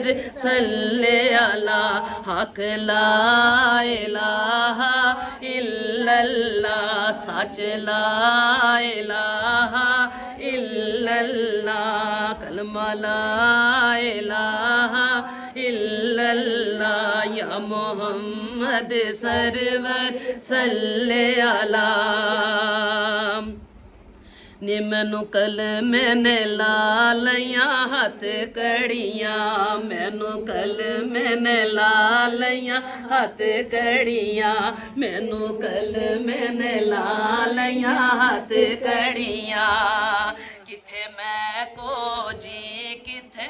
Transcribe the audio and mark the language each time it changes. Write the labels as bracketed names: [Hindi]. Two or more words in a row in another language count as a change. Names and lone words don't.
[Arabic] صلی علی حق لا إله إلا الله سچ لا إله إلا الله کلمہ لا إله إلا الله یا محمد سرور صلی علی [Punjabi] نی مینوں کلمے نے لا لیا ہتھ کڑیاں مینوں کلمے نے لا لیا ہتھ کڑیاں مینوں کلمے نے لا لیا ہتھ کڑیاں کتھے میں کو جی کتھے